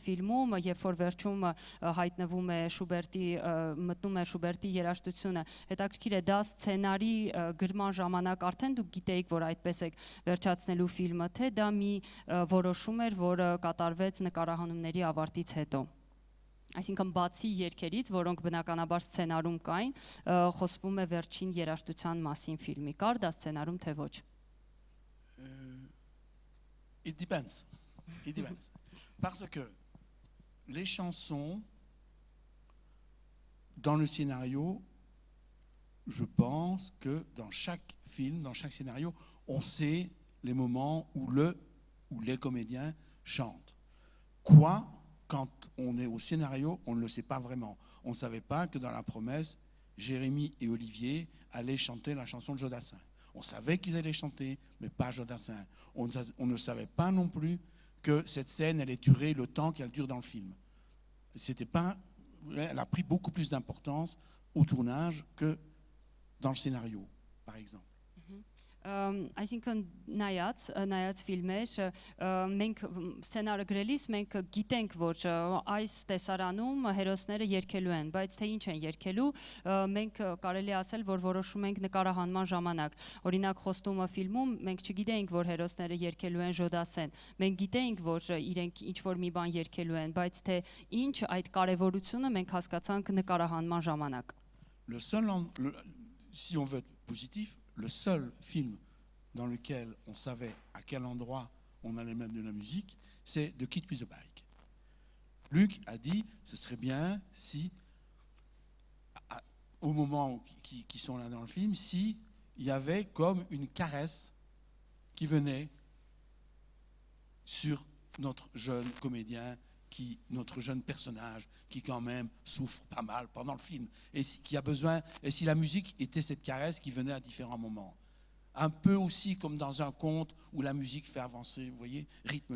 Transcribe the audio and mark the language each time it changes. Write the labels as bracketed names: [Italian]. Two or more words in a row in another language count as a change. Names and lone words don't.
[Armenian] ֆիլմում, երբ որ վերջում հայտնվում է Շուբերտի, մտնում է Շուբերտի երաժշտությունը, հետաքրքիր է դա սցենարի գրման ժամանակ արդեն դուք գիտեիք, որ այդպես եք վերջացնելու ֆիլմը, թե դա մի որոշում էր, որը կատարվեց նկարահանումների ավարտից հետո։ Այսինքն բացի երգերից, որոնք բնականաբար սցենարում կային, խոսվում է վերջին երաժշտության մասին ֆիլմի, կար դա սցենարում թե ոչ։ [English] It depends. It depends. [French] Parce que les chansons dans le scénario, je pense que dans chaque film, dans chaque scénario, on sait les moments où les comédiens chantent. Quoi, quand on est au scénario, on ne le sait pas vraiment. On ne savait pas que dans La Promesse, Jérémy et Olivier allaient chanter la chanson de Jodassin. On savait qu'ils allaient chanter, mais pas Jodassin. On ne savait pas non plus que cette scène allait durer le temps qu'elle dure dans le film. Elle a pris beaucoup plus d'importance au tournage que dans le scénario, par exemple. [Armenian] Այսինքն նայած ֆիլմեր, մենք սցենարը գրելիս մենք գիտենք, որ այս տեսարանում հերոսները երգելու են, բայց թե ինչ են երգելու, մենք կարելի ասել, որ որոշում ենք նկարահանման ժամանակ։ Օրինակ Խոստումը ֆիլմում մենք չգիտեինք, որ հերոսները երգելու են Ժոդասեն։ Մենք գիտեինք, որ իրենք ինչ-որ մի բան երգելու են, բայց թե ինչ այդ կարևորությունը մենք հասկացանք նկարահանման ժամանակ։ [French] Si on veut être positif, le seul film dans lequel on savait à quel endroit on allait mettre de la musique, c'est The Kid with the Bike. Luc a dit, ce serait bien si, au moment qui sont là dans le film, si il y avait comme une caresse qui venait sur notre jeune comédien, notre jeune personnage qui quand même souffre pas mal pendant le film et qui a besoin, et si la musique était cette caresse qui venait à différents moments, un peu aussi comme dans un conte où la musique fait avancer, vous voyez, rythme.